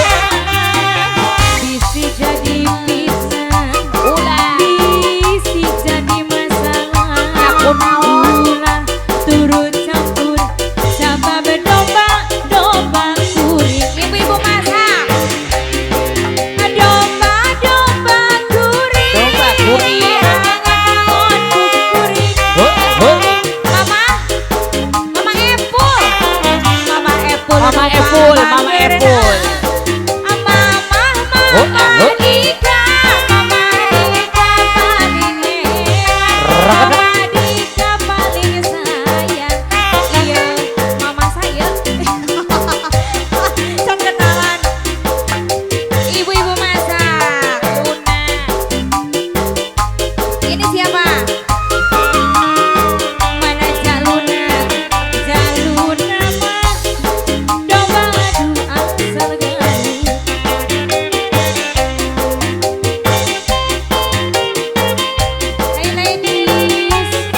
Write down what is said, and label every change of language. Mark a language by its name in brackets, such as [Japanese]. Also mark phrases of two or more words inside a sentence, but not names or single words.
[Sundanese] Bisi jadi pisan, bisi jadi masalah. Ulah turut campur, sama berdomba, domba kuring. [Indonesian] Ibu-ibu masak. [Sundanese] Domba, domba kuring. Domba kuring. Angon kuring. Mama, Mama Epul. Mama Epul. Mama Epul, Mama Epul. [Indonesian] Mama Dika, Mama Dika paling hebat. Mama Dika paling sayang. Iya, Mama saya. [Sundanese] Sok kenalan. [Indonesian] Ibu-ibu masak. Una. Ini siapa? Mana Jaluna? [Sundanese] Jaluna mah domba adu asal galuh. [English] Hey ladies.